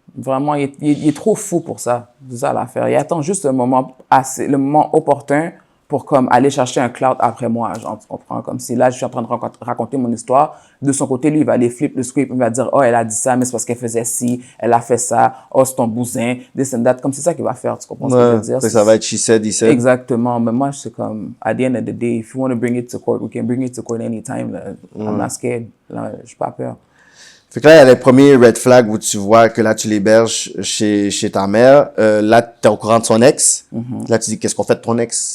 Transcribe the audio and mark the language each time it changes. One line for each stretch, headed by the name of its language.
French: Vraiment, il est trop fou pour ça. C'est ça l'affaire. Il attend juste le moment opportun pour comme aller chercher un cloud après moi, genre, tu comprends? Comme si là, je suis en train de raconter mon histoire. De son côté, lui, il va aller flip le script, il va dire, oh, elle a dit ça, mais c'est parce qu'elle faisait ci, elle a fait ça, oh, c'est ton bousin,
English: this and that.
French: Comme c'est ça qu'il va faire, tu comprends ce que je veux dire? Ça va être
English: she said, he said.
French: Exactement. Mais moi, c'est comme,
English: at the end of the day, if you want to bring it to court, we can bring it to court anytime.
French: Là.
English: I'm not scared.
French: Là, j'ai pas peur. Fait que là, il y a les premiers red flags où tu vois que là, tu l'héberges chez ta mère. Là, t'es au courant de son ex. Là, tu dis, qu'est-ce qu'on fait de ton ex?